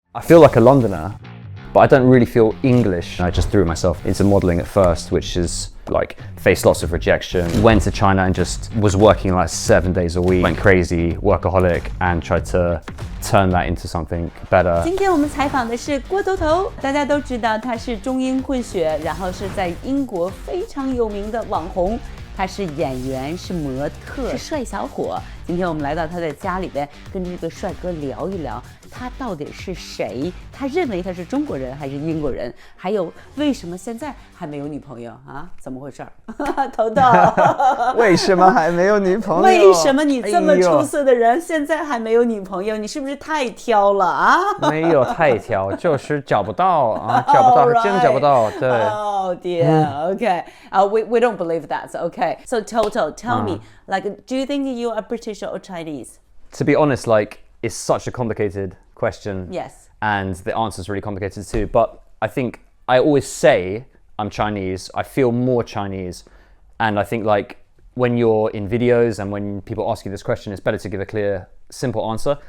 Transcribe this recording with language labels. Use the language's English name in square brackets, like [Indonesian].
[English] I feel like a Londoner, but I don't really feel English. I just threw myself into modeling at first, which is like faced lots of rejection. Went to China and just was working like 7 days a week, went crazy, workaholic, and tried to turn that into something better. [Chinese] 今天我们采访的是郭头头，大家都知道他是中英混血，然后是在英国非常有名的网红。他是演员，是模特，是帅小伙。今天我们来到他的家里边，跟这个帅哥聊一聊，他到底是谁？他认为他是中国人还是英国人？还有为什么现在还没有女朋友啊？怎么回事？头头，为什么还没有女朋友？为什么你这么出色的人，现在还没有女朋友？你是不是太挑了啊？没有太挑，就是找不到啊，找不到，真找不到。对。 [English] Oh dear. Okay. We don't believe that. Okay. So Toto, tell me, like, do you think you are British or Chinese? To be honest, like, it's such a complicated question. Yes. And the answer is really complicated too. But I think I always say I'm Chinese. I feel more Chinese. And I think, like, when you're in videos and when people ask you this question, it's better to give a clear, simple answer.